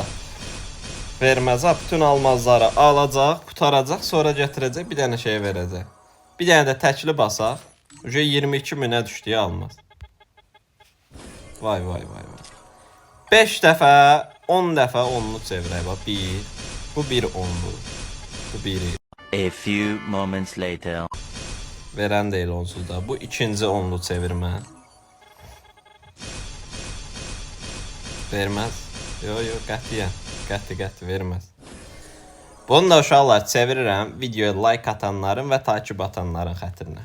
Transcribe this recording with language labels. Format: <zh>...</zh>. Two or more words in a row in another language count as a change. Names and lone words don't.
<az>Verməz ha, bütün almazları alacaq, qutaracaq, sonra gətirəcək, bir dənə şey verəcək. Bir dənə də təkli basaq. Uca 22.000-ə düşdü ya almaz. Vay. 5 dəfə, 10 dəfə onlu çevirək. Bax 1. Bu bir onlu. Bu biri.</az> <en>A few moments later.</en> <az>Verən deyil onsuz da. Bu ikinci onlu çevirmə. Verməz. Yo, qətiyyən. Qəti verməz. Bunu da uşaqlar çevirirəm videoya like atanların və takip atanların xətrinə.</az>